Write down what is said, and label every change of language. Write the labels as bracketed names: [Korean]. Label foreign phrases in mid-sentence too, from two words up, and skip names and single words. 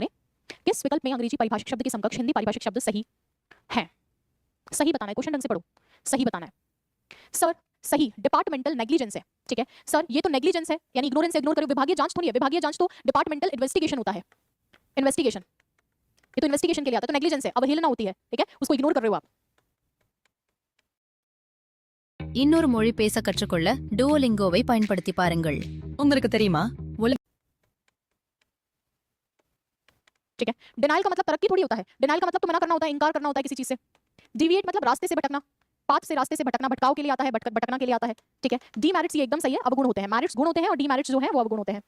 [Hindi] किस विकल्प में अंग्रेजी परिभाषिक शब्द के समकक्ष हिंदी परिभाषिक शब्द सही है, सही बताना है, क्वेश्चन ढंग से पढ़ो, सही बताना है। सर सही [English] departmental negligence [Hindi] है, ठीक है सर। ये तो नेग्लिजेंस है यानी इग्नोरेंस, इग्नोर करो, विभागीय जांच थोड़ी है, विभागीय जांच तो [English] departmental investigation [Hindi] होता है, इन्वेस्टिगेशन, ये तो इन्वेस्टिगेशन के लिए आता है, तो नेग्लिजेंस है, अवहेलना होती है, ठीक है, उसको इग्नोर कर रहे हो आप। [Tamil] இன்னொரு மொழி பேச கற்றுக்கொள்ள டுவோலிங்கோவை பயன்படுத்தி பாருங்கள். உங்களுக்கு தெரியுமா [Hindi] ठीक है। डिनाइल का मतलब तरक्की थोड़ी होता है, डिनाइल का मतलब तो मना करना होता है, इनकार करना होता है किसी चीज से। डिविएट मतलब रास्ते से भटकना, पाथ से रास्ते से भटकना, भटकाव के लिए आता है, भटकना के लिए आता है, ठीक है। डीमेरिट्स ये एकदम सही है, अवगुण होते हैं, मेरिट्स गुण होते हैं और डीमेरिट्स जो है वो अवगुण होते हैं।